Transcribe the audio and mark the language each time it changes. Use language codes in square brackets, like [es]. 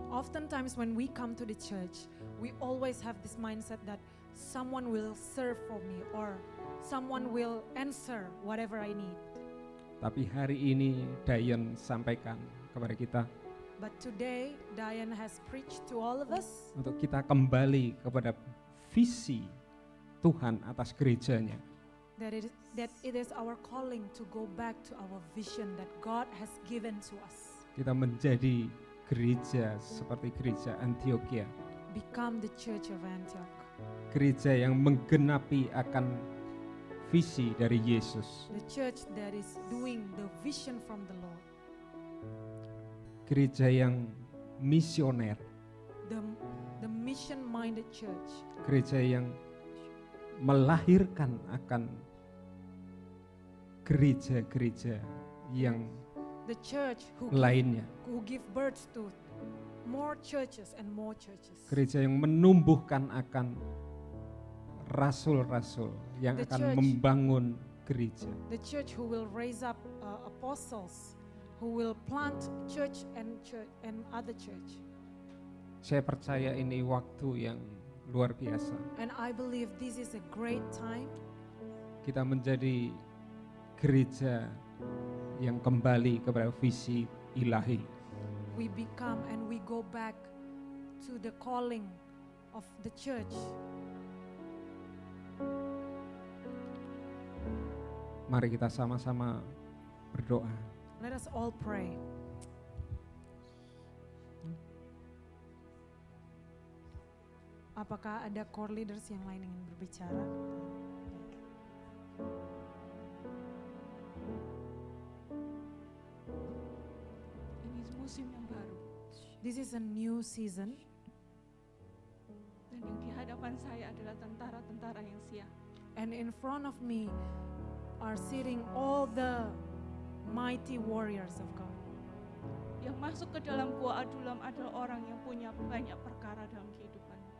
[en] Oftentimes when we come to the church, we always have this mindset that someone will serve for me or someone will answer whatever I need. [id] Tapi hari ini Dayan sampaikan kepada kita [en] But today, Diane has preached to all of us [id] untuk kita kembali kepada visi Tuhan atas gerejanya. [en] that it is our calling to go back to our vision that God has given to us. [id] Kita menjadi gereja seperti gereja Antioquia. [en] Become the church of Antioch. [id] Gereja yang menggenapi akan visi dari Yesus. [en] The church that is doing the vision from the Lord. [id] Gereja yang misioner. [en] The mission-minded church. [id] Gereja yang melahirkan akan gereja-gereja yang [en] The church [id] lainnya. [en] who give birth to more churches and more churches. [id] Gereja yang menumbuhkan akan rasul-rasul yang [en] The [id] akan [en] church. [id] membangun gereja. [en] The church who will raise up apostles, who will plant church and other church. [id] Saya percaya ini waktu yang luar biasa. [en] And I believe this is a great time [id] Kita menjadi gereja yang kembali kepada visi ilahi. [en] we become and we go back to the calling of the church. [id] Mari kita sama-sama berdoa. [en] Let us all pray. [id] Apakah ada core leaders yang lain ingin berbicara? Ini musim yang baru [en] This is a new season, [id] dan yang di hadapan saya adalah tentara-tentara yang siap. [en] and in front of me are sitting all the mighty warriors of God. [id] Yang masuk ke dalam gua Adulam adalah orang yang punya banyak perkara dalam kehidupan.